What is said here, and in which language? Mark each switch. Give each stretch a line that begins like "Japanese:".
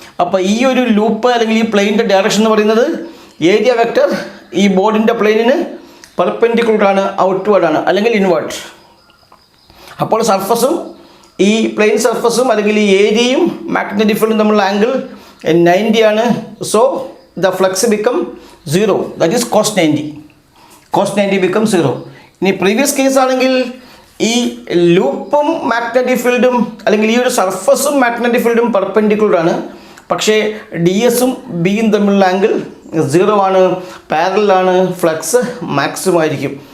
Malayalam: അപ്പോൾ ഈ ഒരു ലൂപ്പ് അല്ലെങ്കിൽ ഈ പ്ലെയിനിൻ്റെ ഡയറക്ഷൻ എന്ന് പറയുന്നത് ഏരിയ വെക്ടർ ഈ ബോർഡിൻ്റെ പ്ലെയിനിന് പെർപെൻഡിക്കുലർ ആണ്, ഔട്ട്വേർഡ് ആണ് അല്ലെങ്കിൽ ഇൻവേർട്ട്. അപ്പോൾ സർഫസും ഈ പ്ലെയിൻ സർഫസും അല്ലെങ്കിൽ ഈ ഏരിയയും മാഗ്നറ്റിക് ഫീൽഡും തമ്മിലുള്ള ആംഗിൾ 90 ആണ്.
English: So the flux become 0, that is cos 90. Cos 90 becomes 0.
Malayalam: ഇനി പ്രീവിയസ് കേസ് ആണെങ്കിൽ ഈ ലൂപ്പും മാഗ്നറ്റിക് ഫീൽഡും അല്ലെങ്കിൽ ഈ ഒരു സർഫസും മാഗ്നറ്റിക് ഫീൽഡും പെർപെൻഡിക്കുലർ ആണ്, പക്ഷേ ഡി എസും ബിയും തമ്മിലുള്ള ആംഗിൾ 0 ആണ്, പാരലലാണ്, ഫ്ലക്സ് മാക്സിമം ആയിരിക്കും.